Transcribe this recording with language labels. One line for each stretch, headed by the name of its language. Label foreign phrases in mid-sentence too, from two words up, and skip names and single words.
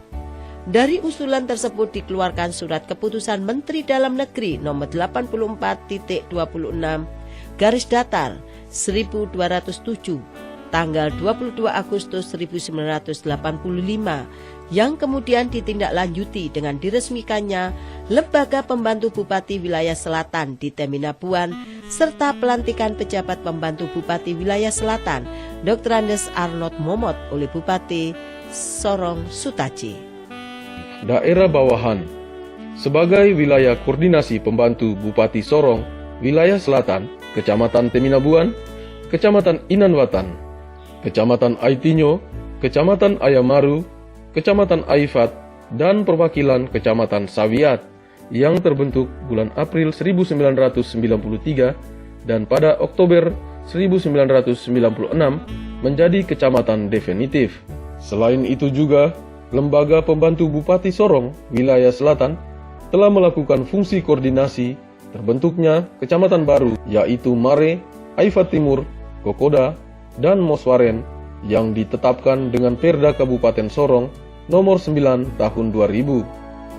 Indonesian: Dari usulan tersebut dikeluarkan Surat Keputusan Menteri Dalam Negeri nomor 84.26/1207 tanggal 22 Agustus 1985 yang kemudian ditindaklanjuti dengan diresmikannya Lembaga Pembantu Bupati Wilayah Selatan di Teminabuan serta pelantikan pejabat pembantu Bupati Wilayah Selatan Dr. Andes Arnold Momot oleh Bupati Sorong Sutaji. Daerah bawahan sebagai wilayah koordinasi pembantu Bupati Sorong Wilayah Selatan, Kecamatan Teminabuan, Kecamatan Inanwatan, Kecamatan Aitinyo, Kecamatan Ayamaru, Kecamatan Aifat, dan Perwakilan Kecamatan Sawiat yang terbentuk bulan April 1993 dan pada Oktober 1996 menjadi kecamatan definitif. Selain itu juga, Lembaga Pembantu Bupati Sorong Wilayah Selatan telah melakukan fungsi koordinasi terbentuknya kecamatan baru yaitu Mare, Aifat Timur, Kokoda, dan Moswaren yang ditetapkan dengan Perda Kabupaten Sorong nomor 9 tahun 2000.